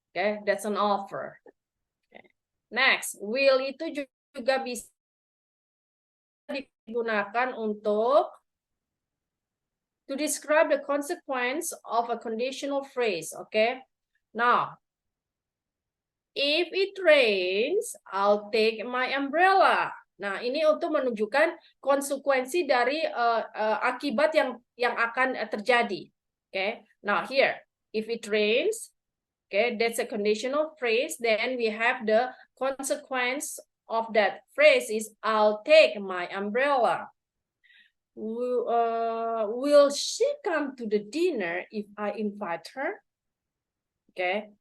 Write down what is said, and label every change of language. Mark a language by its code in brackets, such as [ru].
[en] Okay, that's an offer. Okay. Next, will [id] itu juga bisa digunakan untuk [en] to describe the consequence of a conditional phrase. Okay, now if it rains, I'll take my umbrella. [id] Nah, ini untuk menunjukkan konsekuensi dari akibat yang akan terjadi. [en] Okay. Now here, if it rains, okay, that's a conditional phrase. Then we have the consequence of that phrase is I'll take my umbrella. Will she come to the dinner if I invite her? Okay.